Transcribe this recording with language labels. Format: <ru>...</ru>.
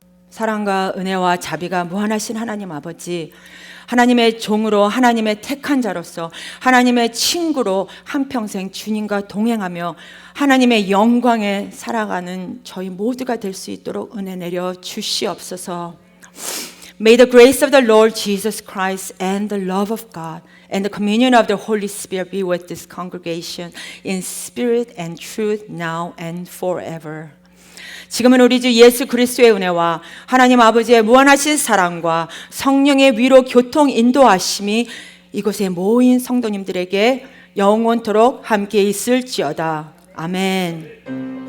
<ko>사랑과 은혜와 자비가 무한하신 하나님 아버지, 하나님의 종으로, 하나님의 택한 자로서, 하나님의 친구로 한평생 주님과 동행하며 하나님의 영광에 살아가는 저희 모두가 될 수 있도록 은혜 내려 주시옵소서.</ko> <en>May the grace of the Lord Jesus Christ and the love of God and the communion of the Holy Spirit be with this congregation in spirit and truth now and forever.</en> <ko>지금은 우리 주 예수 그리스도의 은혜와 하나님 아버지의 무한하신 사랑과 성령의 위로 교통 인도하심이 이곳에 모인 성도님들에게 영원토록 함께 있을지어다. 아멘.</ko>